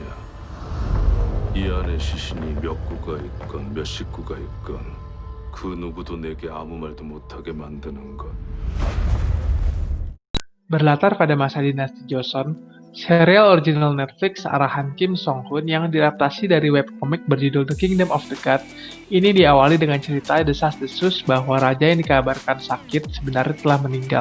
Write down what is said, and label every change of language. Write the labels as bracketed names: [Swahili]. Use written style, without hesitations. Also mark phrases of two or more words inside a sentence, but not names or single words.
[Korean] 이 안에 시신이 몇 구가 있건 몇 식구가 있건 그 누구도 내게 아무 말도 못하게 만드는 것. [Indonesian] Berlatar pada masa dinasti Joseon, serial original Netflix arahan Kim Song-hoon yang diadaptasi dari webcomic berjudul The Kingdom of the God ini diawali dengan cerita desas-desus bahwa raja yang dikabarkan sakit sebenarnya telah meninggal.